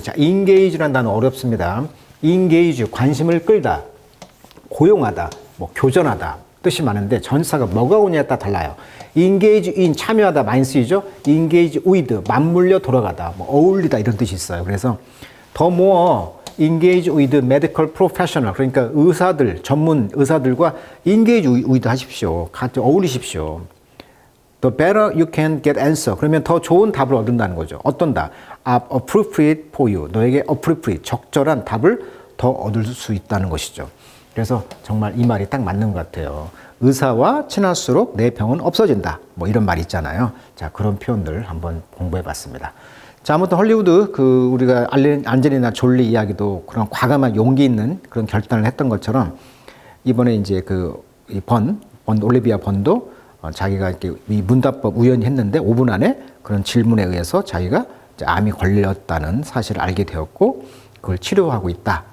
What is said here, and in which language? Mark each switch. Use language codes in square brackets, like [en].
[ko] 자, engage라는 단어 어렵습니다. engage, 관심을 끌다, 고용하다, 뭐 교전하다 뜻이 많은데 전사가 뭐가 오냐에 따라 달라요. engage in, 참여하다 많이 쓰이죠. engage with, 맞물려 돌아가다, 뭐 어울리다 이런 뜻이 있어요. 그래서 the more engage with medical professional, 그러니까 의사들, 전문 의사들과 engage with 하십시오. 같이 어울리십시오. [en] The better you can get answer. [ko] 그러면 더 좋은 답을 얻는다는 거죠. [en] 어떤다? appropriate for you. [ko] 너에게 appropriate, 적절한 답을 더 얻을 수 있다는 것이죠. 그래서 정말 이 말이 딱 맞는 것 같아요. 의사와 친할수록 내 병은 없어진다. 뭐 이런 말 있잖아요. 자, 그런 표현들 한번 공부해 봤습니다. 자, 아무튼 헐리우드 우리가 안젤리나 졸리 이야기도 그런 과감한 용기 있는 그런 결단을 했던 것처럼 이번에 이제 올리비아 번도 자기가 이렇게 이 문답법 우연히 했는데 5분 안에 그런 질문에 의해서 자기가 암이 걸렸다는 사실을 알게 되었고 그걸 치료하고 있다.